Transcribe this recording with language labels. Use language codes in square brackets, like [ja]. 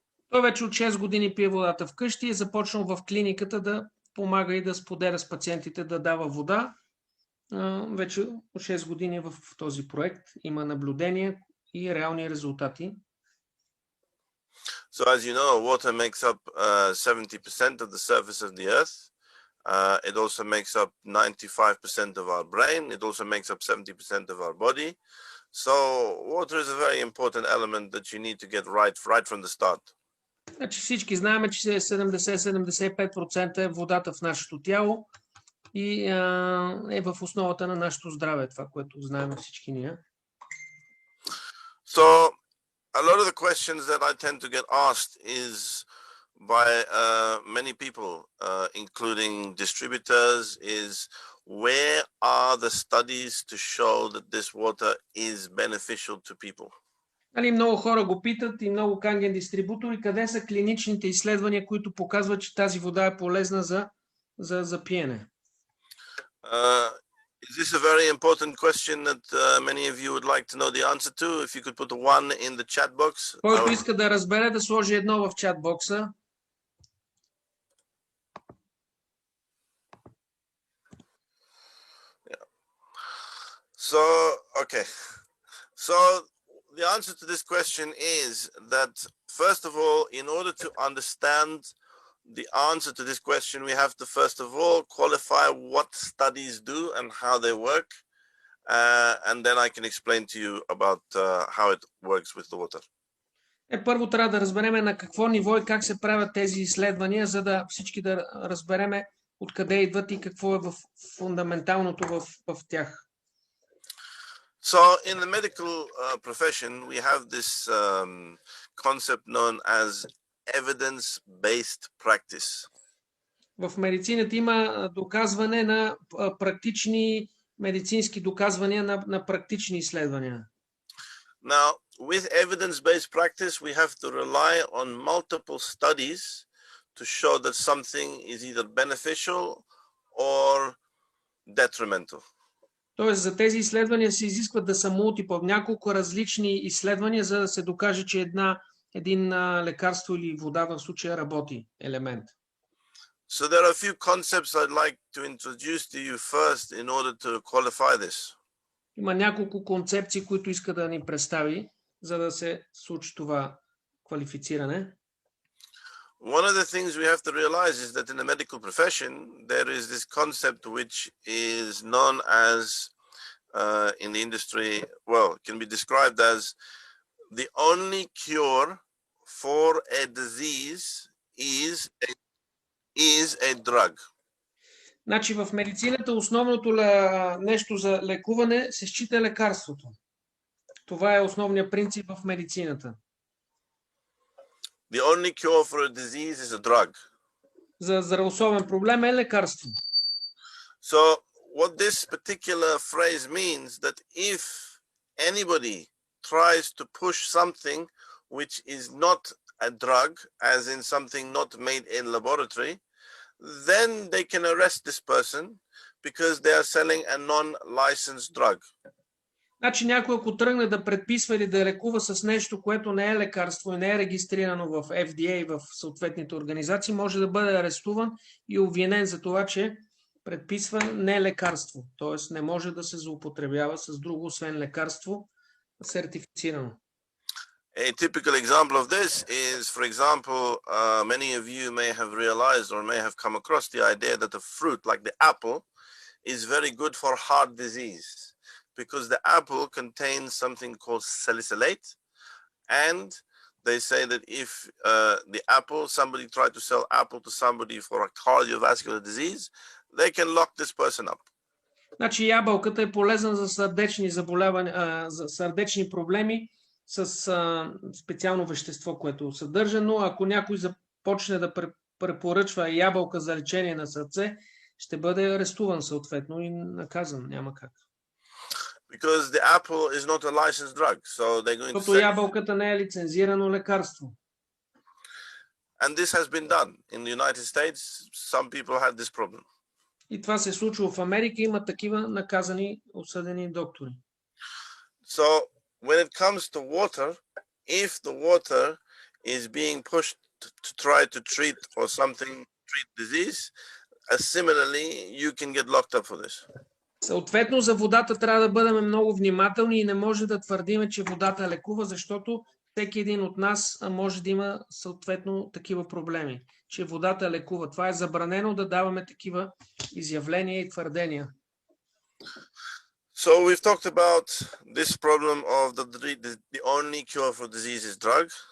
[bg] Той вече от 6 години пие водата вкъщи и е започнал в клиниката да помага и да споделя с пациентите да дава вода. Вече от 6 години в този проект има наблюдение и реални резултати. [en] So as you know, water makes up 70% of the surface of the earth. It also makes up 95% of our brain. It also makes up 70% of our body. So water is a very important element that you need to get right from the start. [bg] Значи всички знаем, че 70-75% е водата в нашето тяло и е в основата на нашето здраве, това, което знаем всички ние. [en] So a lot of the questions that I tend to get asked is by many people, including distributors, is where are the studies to show that this water is beneficial to people? [bg] Много хора го питат и много канген дистрибутори, къде са клиничните изследвания, които показват, че тази вода е полезна за пиене. [en] Is this a very important question that many of you would like to know the answer to? If you could put a 1 in the chat box. [bg] Който иска да разбере, да сложи 1 в чат бокса. [en] So, okay. So the answer to this question is that, first of all, in order to understand the answer to this question, we have to first of all qualify what studies do and how they work, and then I can explain to you about how it works with the water. [bg] Първо трябва да разбереме на какво ниво и как се правят тези изследвания, за да всички да разбереме откъде идват и какво е в фундаменталното в тях. [en] So in the medical profession, we have this concept known as evidence-based practice. [bg] В медицината има доказване на практични медицински доказвания на практични изследвания. [en] Now, with evidence-based practice, we have to rely on multiple studies to show that something is either beneficial or detrimental. [bg] Тоест за тези изследвания се изискват да са мултипъл, няколко различни изследвания, за да се докаже, че един лекарство или вода в случая работи елемент. [en] So there are a few concepts I'd like to introduce to you first in order to qualify this. [bg] Има няколко концепции, които иска да ни представи, за да се случи това квалифициране. [en] One of the things we have to realize is that in the medical profession, there is this concept which is known as, in the industry, well, it can be described as the only cure for a disease is a drug. [bg] Значи в медицината основното нещо за лекуване се счита лекарството. Това е основният принцип в медицината. [en] The only cure for a disease is a drug. [bg] За здравословен проблем е лекарство. [en] So what this particular phrase means, that if anybody tries to push something which is not a drug, as in something not made in laboratory, then they can arrest this person because they are selling a non-licensed drug. [bg] Значи някой ако тръгне да предписва или да лекува с нещо, което не е лекарство и не е регистрирано в FDA и в съответните организации, може да бъде арестуван и обвинен за това, че предписва не лекарство. Т.е. не може да се злоупотребява с друго, освен лекарство, сертифицирано. [en] A typical example of this is, for example, many of you may have realized or may have come across the idea that a fruit like the apple is very good for heart disease, because the apple contains something called salicylate, and they say that if somebody tried to sell apple to somebody for a cardiovascular disease, they can lock this person up. [bg] Значи ябълката е полезна за сърдечни заболявания, за сърдечни проблеми с специално вещество, което съдържа, но ако някой започне да препоръчва ябълка за лечение на сърце, ще бъде арестуван съответно и наказан. Няма как. [en] Because the apple is not a licensed drug, so they're going to [bg] Защото ябълката не е лицензирано лекарство. [en] And this has been done in the United States. Some people had this problem. [bg] И това се случва в Америка, има такива наказани, осъдени доктори. [en] So when it comes to water, if the water is being pushed to try to treat or something, treat disease, similarly, you can get locked up for this. [bg] Съответно, за водата трябва да бъдем много внимателни и не може да твърдиме, че водата лекува, защото всеки един от нас може да има съответно такива проблеми, че водата лекува. Това е забранено да даваме такива изявления и твърдения. [en] So we've talked about this problem of the only cure for disease is drug.